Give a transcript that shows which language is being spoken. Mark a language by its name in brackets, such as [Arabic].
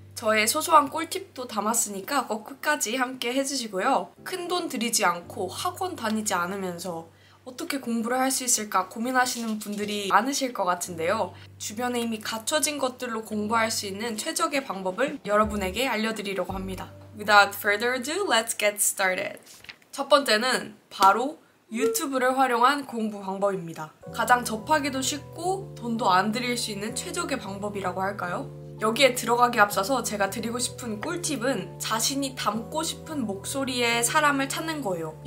[Korean] 저의 소소한 꿀팁도 담았으니까 꼭 끝까지 함께 해주시고요. 큰돈 들이지 않고 학원 다니지 않으면서 어떻게 공부를 할 수 있을까 고민하시는 분들이 많으실 것 같은데요. 주변에 이미 갖춰진 것들로 공부할 수 있는 최적의 방법을 여러분에게 알려드리려고 합니다. [English] Without further ado, let's get started. [Korean] 첫 번째는 바로 유튜브를 활용한 공부 방법입니다. 가장 접하기도 쉽고 돈도 안 들일 수 있는 최적의 방법이라고 할까요? 여기에 들어가기 앞서서 제가 드리고 싶은 꿀팁은 자신이 담고 싶은 목소리의 사람을 찾는 거예요.